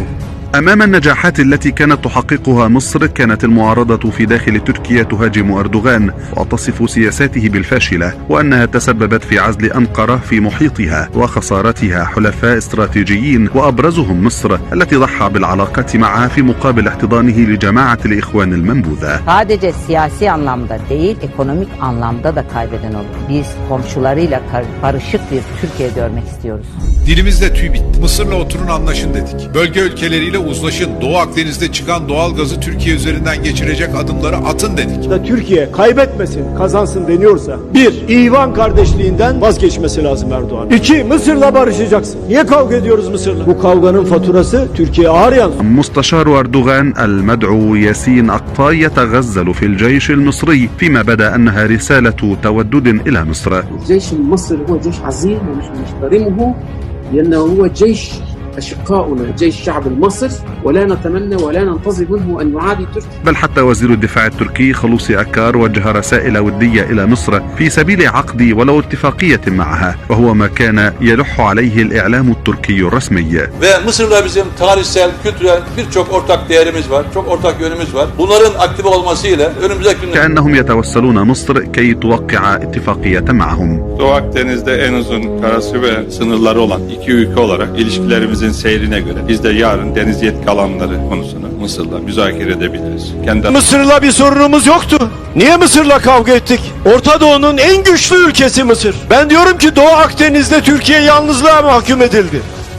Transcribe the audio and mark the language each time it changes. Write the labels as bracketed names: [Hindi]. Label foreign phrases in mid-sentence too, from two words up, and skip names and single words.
[Arabic] أمام النجاحات التي كانت تحققها مصر، كانت المعارضة في داخل تركيا تهاجم أردوغان وتصف سياساته بالفاشلة، وأنها تسببت في عزل أنقرة في محيطها وخسارتها حلفاء استراتيجيين وأبرزهم مصر التي ضحى بالعلاقات معها في مقابل احتضانه لجماعة الإخوان المنبوذة. [Turkish] Sadece siyasi anlamda değil, ekonomik anlamda da kaybeden olur. Biz komşularıyla barışık bir Türkiye görmek istiyoruz. Dilimizde tüy bitti. Mısır'la oturun anlaşın dedik. Bölge ülkeleriyle uzlaşın. Doğu Akdeniz'de çıkan doğal gazı Türkiye üzerinden geçirecek adımları atın dedik. Türkiye kaybetmesin, kazansın deniyorsa, 1. İvan kardeşliğinden vazgeçmesi lazım Erdoğan. 2. Mısır'la barışacaksın. Niye kavga ediyoruz Mısır'la? Bu kavganın faturası Türkiye'ye ağır yansır. [Arabic] مستشار أردوغان المدعو ياسين أقطاي يتغزل في الجيش المصري فيما بدا أنها رسالة تودد إلى مصر. الجيش المصري هو جيش عظيم ونحن نحترمه لأنه هو جيش أشقاؤنا، جيش الشعب المصري، ولا نتمنى ولا ننتظر منه أن يعادي تركيا. بل حتى وزير الدفاع التركي خلوصي أكار وجه رسائل ودية إلى مصر في سبيل عقد ولو اتفاقية معها، وهو ما كان يلح عليه الإعلام التركي الرسمي. [Turkish] Ve Mısır'la bizim tarihsel, kültürel birçok ortak değerimiz var, çok ortak yönümüz var. Bunların aktive olmasıyla önümüzdeki günler... [Arabic] كأنهم يتوسلون مصر كي توقع اتفاقية معهم. [Turkish] Doğu Akdeniz'de en uzun karası ve sınırları olan iki ülke olarak ilişkilerimizin seyrine göre biz de yarın deniz yetki alanları konusunu Mısır'la müzakere edebiliriz. Mısır'la bir sorunumuz yoktu. Niye Mısır'la kavga ettik? Orta Doğu'nun en güçlü ülkesi Mısır. Ben diyorum ki Doğu Akdeniz'de Türkiye yalnızlığa mahkum edildi.